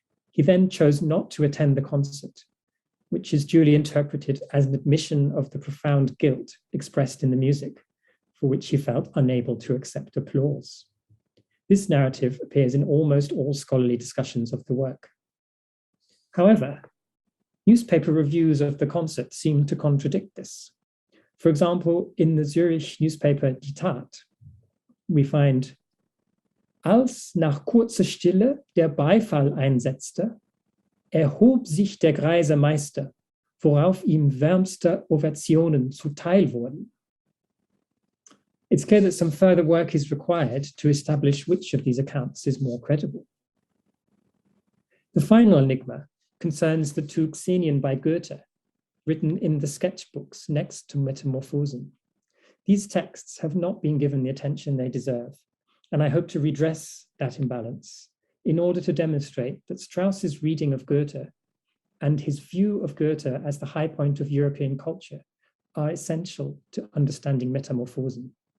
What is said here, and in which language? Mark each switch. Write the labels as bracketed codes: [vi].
[en] He then chose not to attend the concert, which is duly interpreted as an admission of the profound guilt expressed in the music, for which he felt unable to accept applause. This narrative appears in almost all scholarly discussions of the work. However, newspaper reviews of the concert seem to contradict this. For example, in the Zurich newspaper Die Tat, we find, [de] als nach kurzer Stille der Beifall einsetzte, erhob sich der greise Meister, worauf ihm wärmste Ovationen zuteil wurden. [en] It's clear that some further work is required to establish which of these accounts is more credible. The final enigma concerns the two Xenion by Goethe, written in the sketchbooks next to Metamorphosen. These texts have not been given the attention they deserve, and I hope to redress that imbalance in order to demonstrate that Strauss's reading of Goethe and his view of Goethe as the high point of European culture are essential to understanding Metamorphosen.